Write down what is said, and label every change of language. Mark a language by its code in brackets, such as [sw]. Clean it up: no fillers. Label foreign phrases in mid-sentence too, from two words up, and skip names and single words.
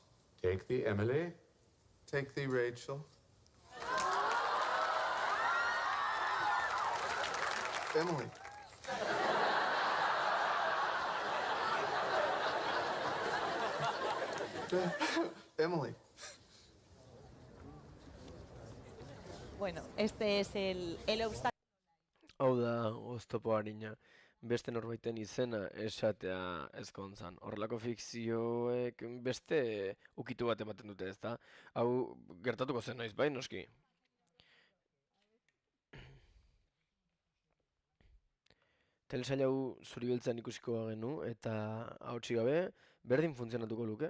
[en] take thee, Emily, take thee, Rachel. Emily. Emily. [es] Bueno, este es el obstáculo. [eu] Hau da, oztopo harina, beste norbaiten izena esatea ezkontzan. Horrelako fikzioek beste ukitu bat ematen dute, ezta? Hau gertatuko zen noiz, bai, noski? Telesail hau zuri beltzan ikusiko bagenu, eta hautsi gabe, berdin funtzionatuko luke.